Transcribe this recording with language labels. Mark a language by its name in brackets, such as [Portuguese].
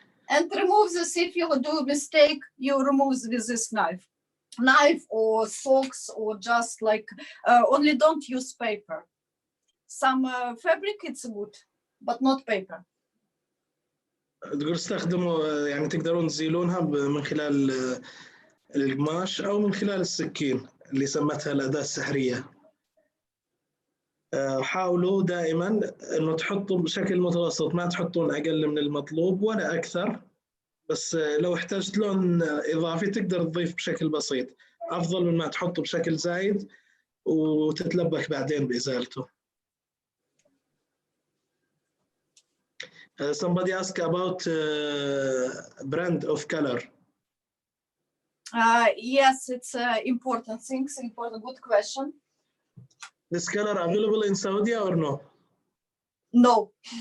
[English] And remove this. If you do a mistake, you remove with this knife or socks, or just like only don't use paper. Some fabric it's good, but not paper. [Arabic] تقول استخدموا يعني تقدرون تزيلونها من خلال القماش أو من خلال السكين اللي سمتها الأداة السحرية. حاولوا دائما إنه تحطوا بشكل متوسط، ما تحطون أقل من المطلوب ولا أكثر، بس لو احتجت لون إضافي تقدر تضيف بشكل بسيط، أفضل من ما تحطه بشكل زايد وتتلبك بعدين بإزالته. [English] Somebody asked about brand of color. Yes, it's important things. Important, good question. This color available in Saudi or no? No.